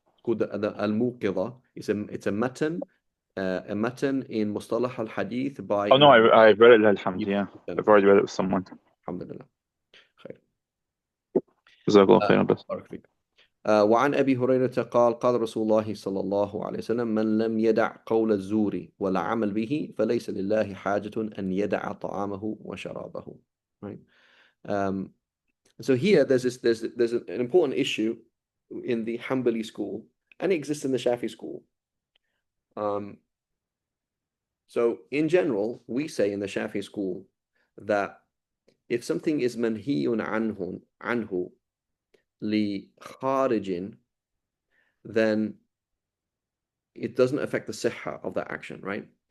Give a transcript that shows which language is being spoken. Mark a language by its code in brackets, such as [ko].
[en] It's called the Al-Muqidha. It's a matan in Mustalah al-Hadith by. Oh no, I've read it. Alhamdulillah. Yeah, I've already read it with someone. [ar] Alhamdulillah. خير. جزاك الله خيرا بس. وعن أبي هريرة قال قال رسول الله صلى الله عليه وسلم من لم يدع قول الزور ولا عمل به فليس لله حاجة أن يدع طعامه وشرابه. [en] Right. So here there's an important issue in the Hanbali school, and it exists in the Shafi school. So in general, we say in the Shafi school that if something is [ar] manhiyun anhu li kharijin, [en] then it doesn't affect the sihha of that action, right?